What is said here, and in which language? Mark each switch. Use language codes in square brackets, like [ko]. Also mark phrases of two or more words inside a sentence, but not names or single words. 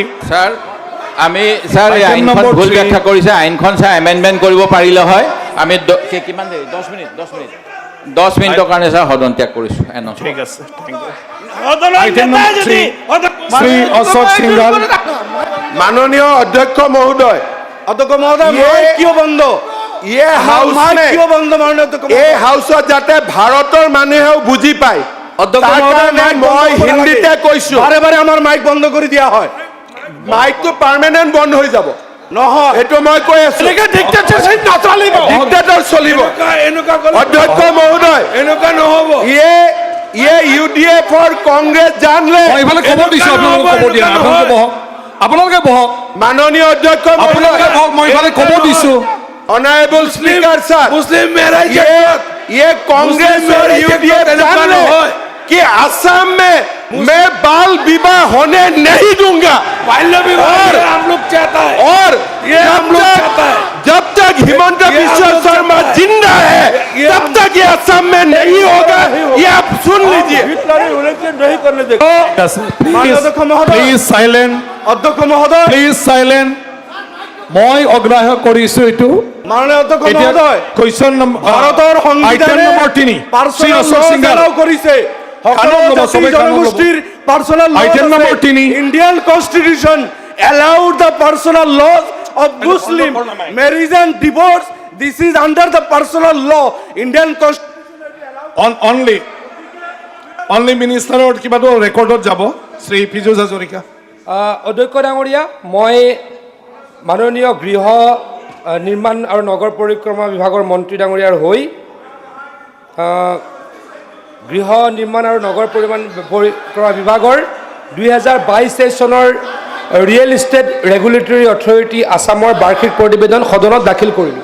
[as] স্যার আমি স্যার এই আইনখন ভুল ব্যাখ্যা কৰিছে আইনখন স্যার এমেন্ডমেন্ট কৰিব পাৰিলে হয় আমি কিমান দেৰি 10 মিনিটৰ কাৰণে স্যার সদন ত্যাগ কৰিছো ঠিক আছে [en] Item number 3 [as] শ্ৰী অশোক সিংঘল মাননীয় অধ্যক্ষ মহোদয় মই কিয় বন্ধ [hi] ये हाउस में [as] কিয় বন্ধ মাননীয় অধ্যক্ষ এই হাউসত যাতে ভাৰতৰ মানুহেও বুজি পায় অধ্যক্ষ মই হিন্দীতে কৈছো বাৰে বাৰে আমাৰ মাইক বন্ধ কৰি দিয়া হয় মাইকটো পাৰ্মানেন্ট বন্ধ হৈ যাব নহয় এইটো মই কৈ আছো ডিক্টেটৰশ্বিপ নচলিব ডিক্টেটৰ চলিব অধ্যক্ষ মহোদয় এনেকুৱা নহব [hi] ये यूडीएफ और कांग्रेस जान ले [as] এইফালে খবৰ দিছো আপোনালোকে খবৰ দিয়া আপোনালোকে বহক [hi] माननीय अध्यक्ष [as] আপোনালোকে বহক মই এইফালে খবৰ দিছো [en] Honorable speaker साहब Muslim marriage [hi] ये कांग्रेस और यूडीएफ जान ले कि असम में मैं बाल विवाह होने नहीं दूंगा बाल्य विवाह हम लोग चाहता है और ये हम लोग चाहता है जब तक हिमंत बिश्व शर्मा जिंदा है तब तक ये असम में नहीं होगा ये आप सुन लीजिए नहीं करने देगा [en] Please silent [as] অধ্যক্ষ মহোদয় [en] Please silent [as] মই অগ্ৰাহ্য কৰিছো এইটো মাননীয় অধ্যক্ষ মহোদয় [en] Question number [as] ভাৰতৰ আইটেম সংবিধানে নম্বৰ 3 [en] personal law [as] কৰিছে সকলো জাতি জনগোষ্ঠীৰ [en] personal law Item number 3 Indian constitution allowed the personal laws of Muslim marriage and divorce. This is under the personal law. Indian constitution [as] only মিনিষ্টাৰৰ কিবাটো ৰেকৰ্ডত যাব শ্ৰী ফিজুজ হাজৰিকা অধ্যক্ষ ডাঙৰীয়া মই মাননীয় গৃহ নিৰ্মাণ আৰু নগৰ পৰিক্ৰমা বিভাগৰ মন্ত্ৰী ডাঙৰীয়াৰ হৈ গৃহ নিৰ্মাণ আৰু নগৰ পৰিক্ৰমা বিভাগৰ 2022 চনৰ ৰিয়েল ইষ্টেট ৰেগুলেটৰী অথৰিটি আসামৰ বাৰ্ষিক প্ৰতিবেদন সদনত দাখিল কৰিলোঁ